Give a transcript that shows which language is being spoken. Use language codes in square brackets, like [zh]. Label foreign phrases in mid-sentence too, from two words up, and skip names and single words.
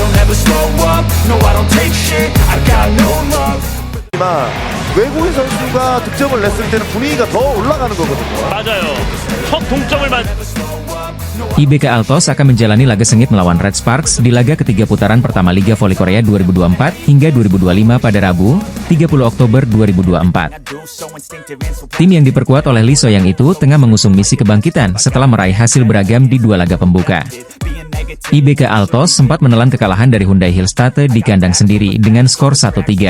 [en] never slow up, no I don't take shit, I got no love. [ko] 외국인 선수가 득점을 냈을 때는 분위기가 더 올라가는 거거든요. 맞아요. 첫 동점을 맞. [id] IBK Altos akan menjalani laga sengit melawan Red Sparks di laga ketiga putaran pertama Liga Voli Korea 2024 hingga 2025 pada Rabu, 30 Oktober 2024. Tim yang diperkuat oleh Lee So-young itu tengah mengusung misi kebangkitan setelah meraih hasil beragam di dua laga pembuka. IBK Altos sempat menelan kekalahan dari Hyundai Hillstatte di kandang sendiri dengan skor 1-3.